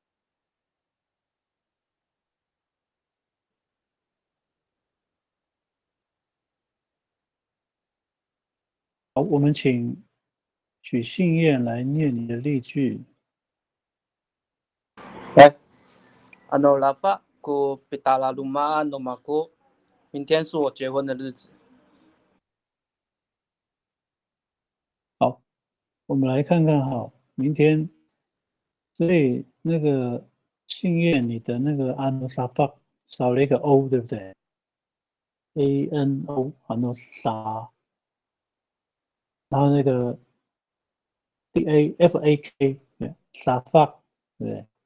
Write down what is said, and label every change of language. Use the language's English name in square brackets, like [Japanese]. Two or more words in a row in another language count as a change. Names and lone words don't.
[Chinese] 好，我们请许信燕来念你的例句。 [Amis] Lafa ko pitala luma nomako， [Chinese] 明天是我结婚的日子。好，我们来看看哈，明天，所以那个信燕，你的那个安诺沙发少了一个 O， 对不对？ANO 安诺沙，然后那个 DAFAK 沙发，对不对？